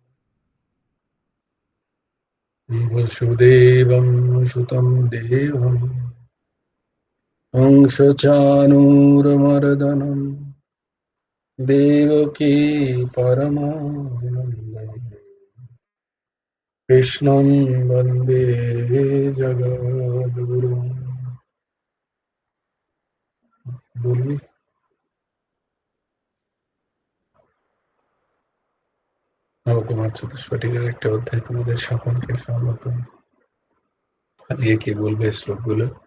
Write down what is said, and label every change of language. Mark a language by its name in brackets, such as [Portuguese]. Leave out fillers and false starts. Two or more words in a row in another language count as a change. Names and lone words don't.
[Sanskrit] वसुदेवं सुतं देवं कंसचाणूरमर्दनं देवकी परमानन्दम् कृष्णं वन्दे जगद्गुरुं [Bangla] বলবি নবকুমার চতুষ্পাঠীর একটা অধ্যায় তোমাদের সকলকে স্বাগত আজকে কে বলবে শ্লোকগুলো